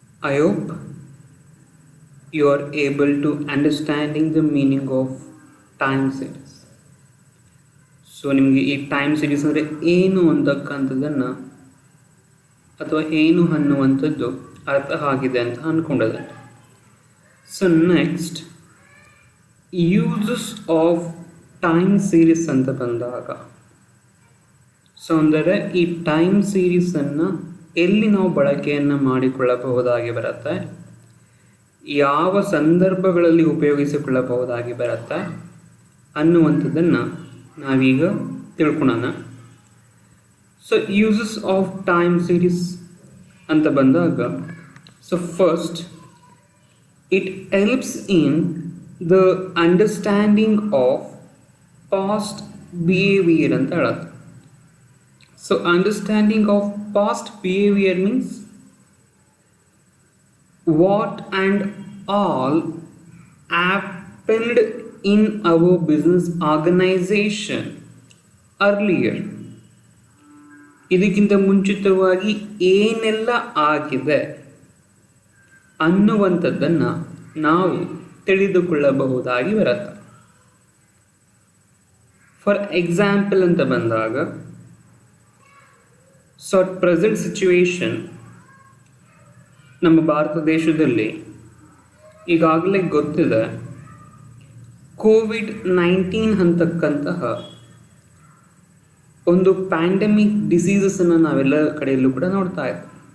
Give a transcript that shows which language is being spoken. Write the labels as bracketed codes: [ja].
[en] I hope you are able to understanding the meaning of time series. [kn] So ನಿಮಗೆ ಈ time series ಅಂದರೆ ಏನು ಅಂತಕ್ಕಂಥದ್ದನ್ನು ಅಥವಾ ಏನು ಅನ್ನುವಂಥದ್ದು ಅರ್ಥ ಆಗಿದೆ ಅಂತ ಅಂದ್ಕೊಂಡಿದೆ. So [en] next uses of time series [kn] ಅಂತ ಬಂದಾಗ, ಸೊ ಅಂದರೆ ಈ ಟೈಮ್ ಸೀರೀಸನ್ನು ಎಲ್ಲಿ ನಾವು ಬಳಕೆಯನ್ನು ಮಾಡಿಕೊಳ್ಳಬಹುದಾಗಿ ಬರುತ್ತೆ, ಯಾವ ಸಂದರ್ಭಗಳಲ್ಲಿ ಉಪಯೋಗಿಸಿಕೊಳ್ಳಬಹುದಾಗಿ ಬರುತ್ತೆ ಅನ್ನುವಂಥದ್ದನ್ನು ನಾವೀಗ ತಿಳ್ಕೊಳ್ಳೋಣ. [en] so uses of time series [kn] ಅಂತ ಬಂದಾಗ, [en] so first it helps in the understanding of past behaviour [kn] ಅಂತ ಹೇಳುತ್ತೆ. [en] So understanding of past behavior means what and all happened in our business organization earlier. [kn] ಇದಕ್ಕಿಂತ ಮುಂಚಿತವಾಗಿ ಏನೆಲ್ಲ ಆಗಿದೆ ಅನ್ನುವಂಥದ್ದನ್ನು ನಾವು ತಿಳಿದುಕೊಳ್ಳಬಹುದಾಗಿ ಬರುತ್ತೆ. ಫಾರ್ ಎಕ್ಸಾಂಪಲ್ ಅಂತ ಬಂದಾಗ, ಸೊ [en] at present situation [kn] ನಮ್ಮ ಭಾರತ ದೇಶದಲ್ಲಿ ಈಗಾಗಲೇ ಗೊತ್ತಿದೆ, COVID-19 ಅಂತಕ್ಕಂತಹ ಒಂದು ಪ್ಯಾಂಡಮಿಕ್ ಡಿಸೀಸಸನ್ನು ನಾವೆಲ್ಲ ಕಡೆಯಲ್ಲೂ ಕೂಡ ನೋಡ್ತಾ ಇದ್ದೀವಿ.